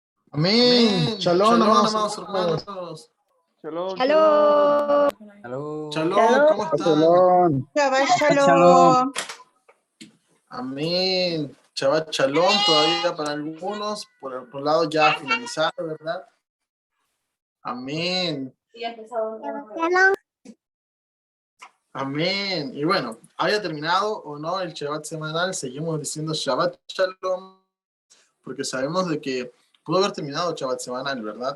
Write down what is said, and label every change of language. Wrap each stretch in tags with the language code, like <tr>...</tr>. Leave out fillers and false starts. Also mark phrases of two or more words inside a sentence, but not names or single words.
<es>Amén. Amén. Shalom, Shalom, amados amados hermanos. hermanos.</es> <he>שלום, שלום.</he> <es>Shalom. Aló. Shalom, Shalom. ¿cómo están? Shalom. Shabbat Shalom. shalom. Amén.</es> <he>שבת שלום</he> <es>todavía para algunos. Por otro lado ya finalizado, ¿verdad? Amén. Shalom. Amén. Y bueno, haya terminado o no el Shabbat semanal, seguimos diciendo</es> <he>שבת שלום,</he> <es>porque sabemos de que pudo haber terminado Shabbat semanal, ¿verdad?</es>